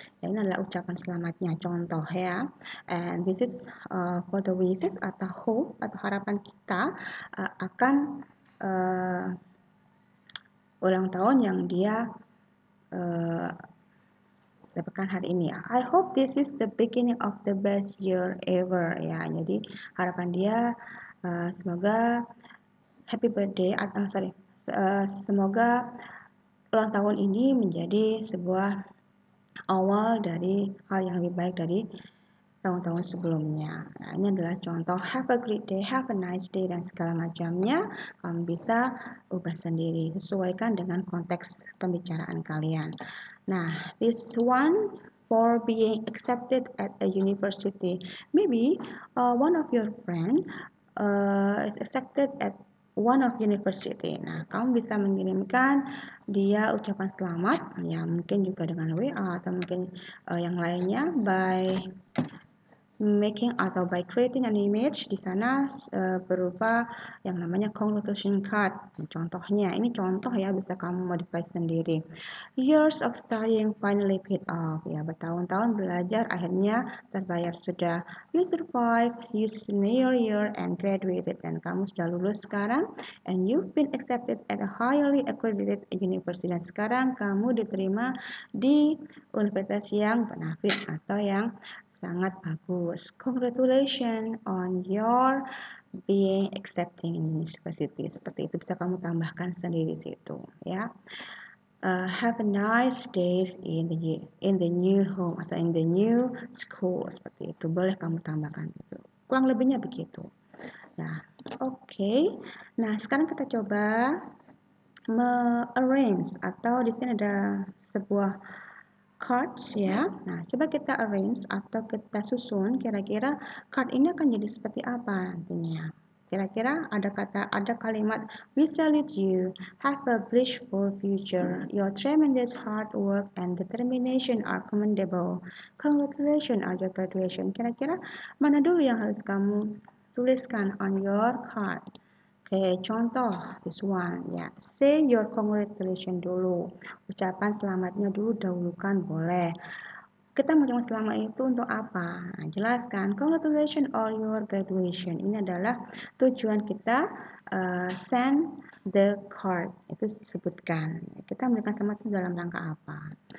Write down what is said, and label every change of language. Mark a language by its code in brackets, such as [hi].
[id] Ya, ini adalah ucapan selamatnya, contoh ya. [en] And this is for the wishes [id] atau hope atau harapan kita akan ulang tahun yang dia dapatkan hari ini. [en] I hope this is the beginning of the best year ever, ya. [id] Jadi harapan dia semoga happy birthday atau semoga ulang tahun ini menjadi sebuah awal dari hal yang lebih baik dari tahun-tahun sebelumnya. Nah, ini adalah contoh [en] have a great day, have a nice day, [id] dan segala macamnya. Kamu bisa ubah sendiri, sesuaikan dengan konteks pembicaraan kalian. [en] Nah, this one for being accepted at a university. Maybe one of your friend is accepted at one of university. [id] Nah, kamu bisa mengirimkan dia ucapan selamat, ya mungkin juga dengan WA atau mungkin yang lainnya by making atau [en] by creating an image [id] di sana berupa yang namanya congratulation card. Contohnya, ini contoh ya, bisa kamu modify sendiri. [en] Years of studying finally paid off. [id] Ya, bertahun-tahun belajar akhirnya terbayar sudah. [en] You survived, you senior year and graduated, [id] dan kamu sudah lulus sekarang, [en] and you've been accepted at a highly accredited university, [id] dan sekarang kamu diterima di universitas yang benefit atau yang sangat bagus. [en] Congratulations on your being accepting in university. [id] Seperti itu bisa kamu tambahkan sendiri situ, ya. [en] Have a nice days in the new home [id] atau in the new school, seperti itu boleh kamu tambahkan itu. Kurang lebihnya begitu. Nah, oke. Nah, sekarang kita coba arrange atau di sini ada sebuah cards ya. Nah, coba kita arrange atau kita susun kira-kira card ini akan jadi seperti apa nantinya. Kira-kira ada kalimat [en] we salute you, have a blissful future, your tremendous hard work and determination are commendable, congratulations on your graduation. [id] Kira-kira mana dulu yang harus kamu tuliskan on your card? [en] Oke, contoh this one ya. Say your congratulations dulu. [id] Ucapan selamatnya dulu dahulukan boleh. Kita mengucapkan selamat itu untuk apa? Nah, jelaskan. [en] Congratulations on your graduation. [id] Ini adalah tujuan kita send the card. Itu disebutkan. Kita memberikan selamat itu dalam rangka apa?